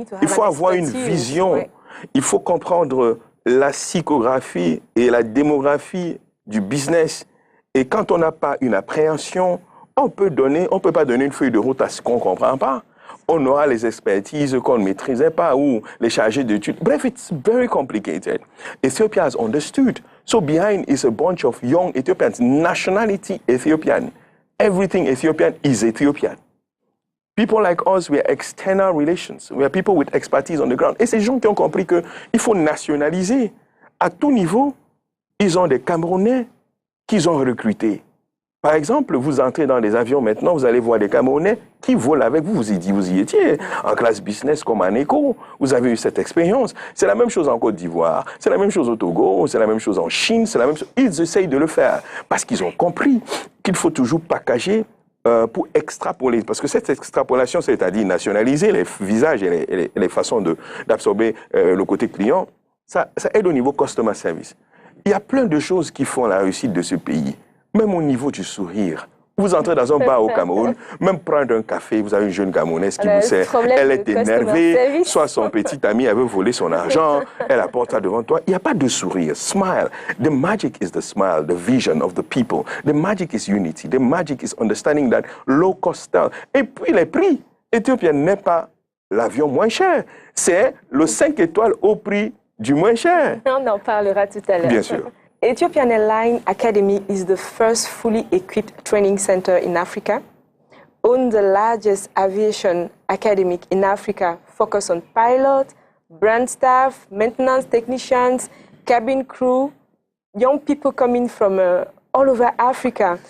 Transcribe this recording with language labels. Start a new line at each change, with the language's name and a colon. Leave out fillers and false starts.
French: Il faut avoir une vision. Il faut comprendre la psychographie et la démographie du business. Et quand on n'a pas une appréhension, on peut pas donner une feuille de route à ce qu'on ne comprend pas. On aura les expertises qu'on ne maîtrisait pas ou les chargés d'études.
English: Bref, it's very complicated. Ethiopia has understood. So behind is a bunch of young Ethiopians, nationality Ethiopian. Everything Ethiopian is Ethiopian. People like us, we are external relations. We are people with expertise on the ground.
French: Et ces gens qui ont compris qu'il faut nationaliser. À tout niveau, ils ont des Camerounais qu'ils ont recrutés. Par exemple, vous entrez dans des avions maintenant, vous allez voir des Camerounais qui volent avec vous. Vous y étiez, en classe business comme en éco. Vous avez eu cette expérience. C'est la même chose en Côte d'Ivoire, c'est la même chose au Togo, c'est la même chose en Chine, c'est la même chose. Ils essayent de le faire parce qu'ils ont compris qu'il faut toujours packager pour extrapoler. Parce que cette extrapolation, c'est-à-dire nationaliser les visages et les façons d'absorber le côté client, ça aide au niveau customer service. Il y a plein de choses qui font la réussite de ce pays. Même au niveau du sourire. Vous entrez dans un bar au Cameroun, même prendre un café, vous avez une jeune Camerounaise qui vous sert, elle est énervée, soit son petit ami, elle veut voler son argent, elle apporte ça devant toi. Il n'y a pas de sourire.
English: Smile. The magic is the smile, the vision of the people. The magic is unity. The magic is understanding that low cost style.
French: Et puis les prix. Éthiopien n'est pas l'avion moins cher. C'est le 5 étoiles au prix du moins cher. On en parlera tout à l'heure. Bien sûr.
English: Ethiopian Airlines Academy is the first fully equipped training center in Africa, owns the largest aviation academy in Africa, focused on pilots, brand staff, maintenance technicians, cabin crew, young people coming from all over Africa.